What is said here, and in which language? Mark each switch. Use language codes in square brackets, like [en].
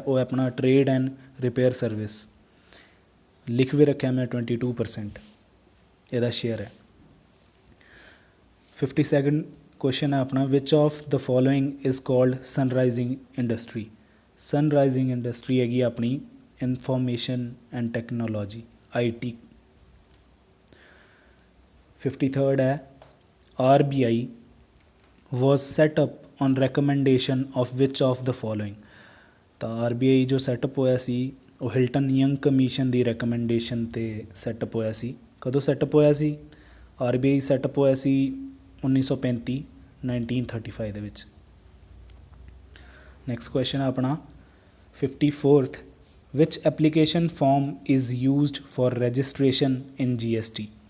[pa] ਉਹ ਹੈ ਆਪਣਾ ਟਰੇਡ ਐਂਡ ਰਿਪੇਅਰ ਸਰਵਿਸ। ਲਿਖ ਵੀ ਰੱਖਿਆ ਮੈਂ 22% ਇਹਦਾ ਸ਼ੇਅਰ ਹੈ। 52nd ਕੁਐਸਚਨ ਹੈ ਆਪਣਾ। [en] Which of the following is called sunrising industry. [pa] ਸਨਰਾਈਜ਼ਿੰਗ industry ਹੈਗੀ ਆਪਣੀ information and technology, IT। [en] 53rd ਹੈ RBI was set up on recommendation of which of the following। [pa] ਤਾਂ RBI ਜੋ ਸੈਟਅਪ ਹੋਇਆ ਸੀ ਉਹ ਹਿਲਟਨ ਯੰਗ ਕਮਿਸ਼ਨ ਦੀ recommendation 'ਤੇ ਸੈਟਅਪ ਹੋਇਆ ਸੀ। ਕਦੋਂ ਸੈਟਅਪ ਹੋਇਆ ਸੀ? RBI ਸੈਟਅਪ ਹੋਇਆ ਸੀ 1935 ਦੇ ਵਿੱਚ। [en] Next question ਆਪਣਾ 54th which application form is used for registration in GST।